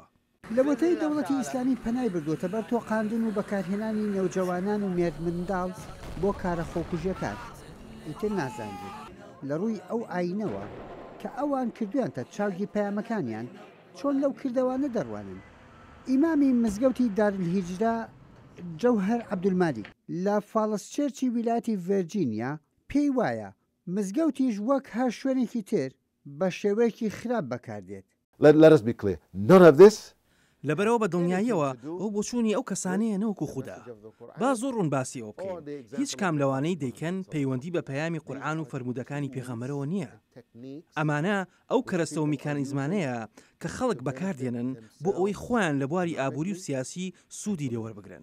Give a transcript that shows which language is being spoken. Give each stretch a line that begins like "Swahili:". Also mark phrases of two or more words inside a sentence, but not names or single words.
Central Kurdish: لەوەتەی دەوڵەتی ئیسلامی پەنای بردووەتە بەر تۆقاندن و بەکارهێنانی نێوجەوانان و مێرد منداڵ بۆ کارە خۆکوژیەکان ئیتر نازانێت لە ڕووی ئەو ئاینەوە کە ئەوان کردویانتە چاوگی پەیامەکانیان چۆن لەو کردەوانە دەڕوانن ئیمامی مزگەوتی دارالهیجرا جەوهەر عەبدولمالیک لە فاڵسچێرچی ویلایەتی ڤێرجینیا پێی وایە مزگەوتیش وەک هەر شوێنێکی تر بە شێوەیەکی خراپ بەکاردێت
English: Let us be clear. None of this
Central Kurdish: لەبەرەوە بە دڵنیاییەوە ئەو بۆچوونی ئەو کەسانەیە نەوەکو خوددا با زۆر ڕوون باسی ئەو بکەین هیچ کام لەوانەی دەیکەن پەیوەندی بە پەیامی قورئان و فەرمودەکانی پێغەمبەرەوە نییە ئەمانە ئەو کەرەستە و میکانیزمانەیە کە خەڵک بەکاردێنن بۆ ئەوەی خۆیان لە بواری ئابووری و سیاسی سوودی لێوەربگرن